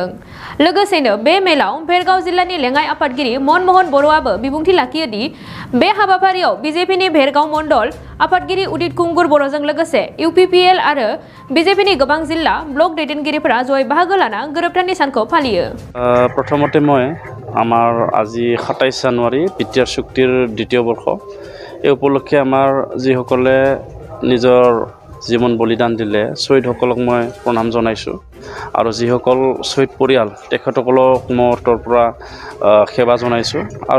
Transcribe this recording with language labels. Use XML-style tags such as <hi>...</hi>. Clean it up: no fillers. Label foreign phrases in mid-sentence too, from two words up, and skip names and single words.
<brx>लोगोसेनो बे मेलाव भेरगाव जिल्लानि लेङाइ आफादगिरि मनमोहन बर'आबो बिबुंथि लाखियो दि बे हाबाफारियाव बिजेपिनि भेरगाव मण्डल आफादगिरि उदित कुंगुर बर'जों लोगोसे इउपिपिएल आरो बिजेपिनि गोबां जिल्ला ब्लक दैदेनगिरिफोरा जयै बाहागो लाना गोरोबथानि सानखौ फालियो।</brx> <as>প্ৰথমতে মই আমাৰ আজি 27 জানুৱাৰী বিটিআৰ চুক্তিৰ দ্বিতীয় বৰ্ষ এই উপলক্ষে আমাৰ যিসকলে নিজৰ জীৱন বলিদান দিলে শ্বহীদসকলক মই প্ৰণাম জনাইছোঁ আৰু যিসকল শ্বহীদ পৰিয়াল তেখেতসকলক মোৰ তৰফৰ পৰা সেৱা জনাইছোঁ আৰু</as>